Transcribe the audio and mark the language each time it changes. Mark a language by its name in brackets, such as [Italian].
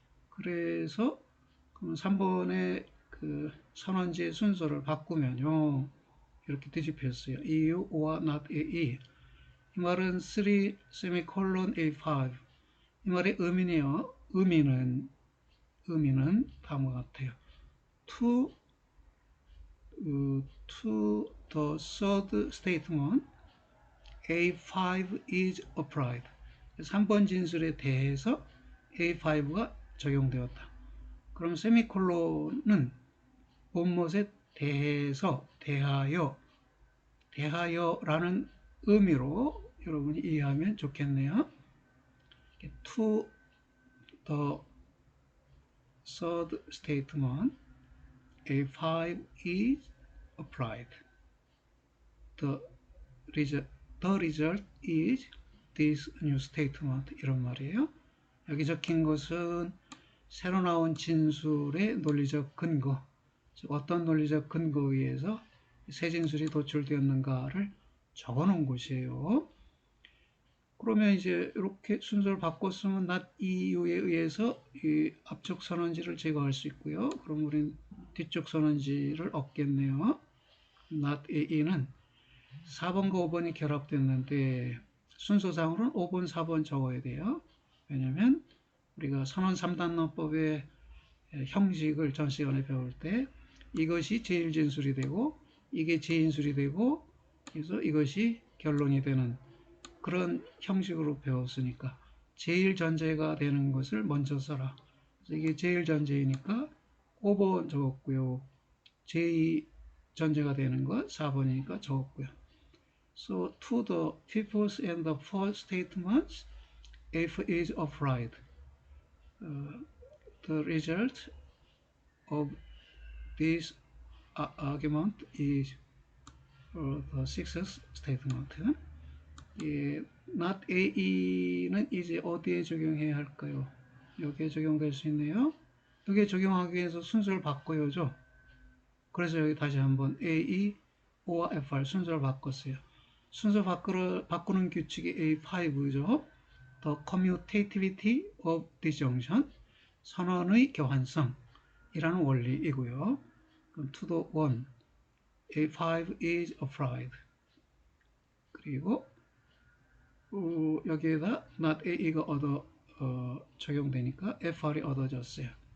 [Korean] 그래서 3번의 그 선언지의 순서를 바꾸면요. 이렇게 뒤집혔어요. EU와 not AE. 이 말은 3 semicolon A5. 이 말의 의미는요. 의미는 다음과 같아요. [English] to the third statement, A5 is applied. [Korean] 3번 진술에 대해서 A5가 적용되었다. 그럼 세미콜론은 본못에 대해서, 대하여라는 의미로 여러분이 이해하면 좋겠네요. [English] To the third statement, A5 is applied. The result is this new statement. [Korean] 이런 말이에요. 여기 적힌 것은 새로 나온 진술의 논리적 근거, 어떤 논리적 근거에 의해서 새 진술이 도출되었는가를 적어 놓은 것이에요. 그러면 이제 이렇게 순서를 바꿨으면 not EU에 의해서 이 앞쪽 선언지를 제거할 수 있고요. 그럼 우린 뒤쪽 선언지를 얻겠네요. not A는 4번과 5번이 결합됐는데 순서상으로는 5번, 4번 적어야 돼요. 왜냐면 우리가 선언 3단론법의 형식을 전 시간에 배울 때 이것이 제1진술이 되고 이게 제2진술이 되고 그래서 이것이 결론이 되는 그런 형식으로 배웠으니까 제1전제가 되는 것을 먼저 써라. 그래서 이게 제1전제이니까 5번 적었고요. 제2전제가 되는 것 4번이니까 적었고요. [English] So to the fifth and the fourth statements, if is applied, the result of this argument is the sixth statement. [Korean] not A는 이제 어디에 적용해야 할까요? 여기에 적용될 수 있네요. 여기에 적용하기 위해서 순서를 바꿔야죠. 그래서 여기 다시 한번 A, O와 FR 순서를 바꿨어요. 순서 바꾸는 규칙이 A5죠. [English] The commutativity of disjunction, [Korean] 선언의 교환성이라는 원리이고요. [English] 그럼 to the one, A5 is applied. [Korean] 그리고 여기에다 not A가 적용되니까 FR이 얻어졌어요.